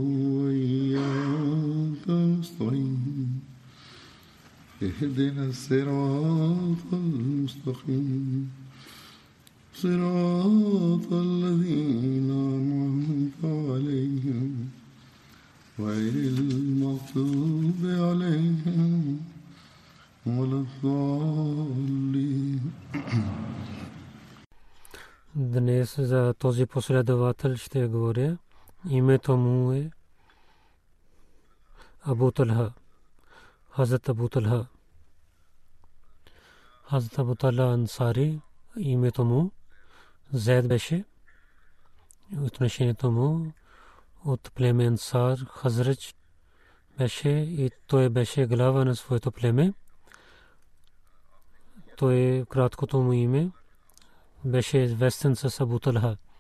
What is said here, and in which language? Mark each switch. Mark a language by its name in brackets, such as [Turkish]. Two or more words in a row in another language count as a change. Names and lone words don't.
[Arabic] وإياك نستعين اهدنا الصراط المستقيم صراط الذين أنعمت عليهم غير المغضوب عليهم ولا الضالين. [Bulgarian] Днес за този последовател ще говоря. Името му е Абу Талха, Хазрат Абу Талха. Хазрат Абу Талха Ансари, името му Зейд беше. Отношението му от племе Ансар, Хазрач беше и той беше глава на своето племе. Той краткото му име беше известен с Абу Талха.